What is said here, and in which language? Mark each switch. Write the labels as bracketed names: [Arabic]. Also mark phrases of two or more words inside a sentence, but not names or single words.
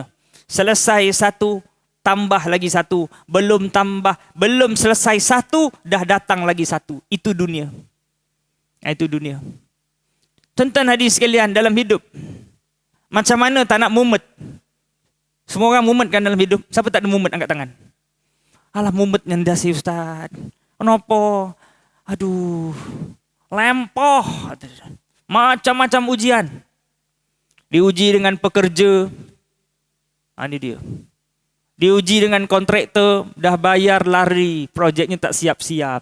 [Malay] Selesai satu, tambah lagi satu. Belum selesai satu, dah datang lagi satu. Itu dunia. Itu dunia. Tuan-tuan hadirin sekalian, dalam hidup, macam mana tak nak mumet? Semua orang mumet kan dalam hidup. Siapa tak ada mumet, angkat tangan. Alah, [Javanese] mumet nyendas [Malay] si Ustaz. Kenapa? Aduh, lempoh. Macam-macam ujian. Diuji dengan pekerja. Ini dia. Diuji dengan kontraktor. Dah bayar lari. Projeknya tak siap-siap.